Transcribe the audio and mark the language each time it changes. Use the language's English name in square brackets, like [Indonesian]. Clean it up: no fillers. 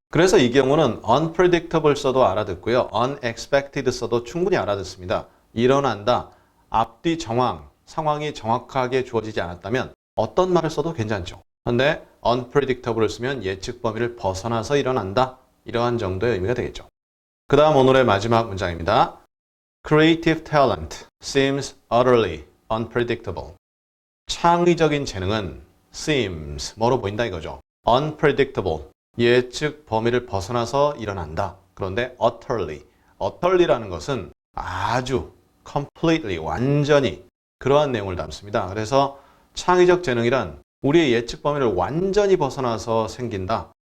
[Korean] 그래서 이 경우는 unpredictable 써도 알아듣고요. unexpected 써도 충분히 알아듣습니다. 일어난다. 앞뒤 상황이 정확하게 주어지지 않았다면 어떤 말을 써도 괜찮죠. 그런데 unpredictable을 쓰면 예측 범위를 벗어나서 일어난다. 이러한 정도의 의미가 되겠죠. 그 다음 오늘의 마지막 문장입니다. [English] Creative talent seems utterly unpredictable. [Korean] 창의적인 재능은 seems, 뭐로 보인다 이거죠. unpredictable, 예측 범위를 벗어나서 일어난다. 그런데 utterly라는 것은 아주 completely, 완전히 그러한 내용을 담습니다. 그래서 창의적 재능이란 우리의 예측 범위를 완전히 벗어나서 생긴다.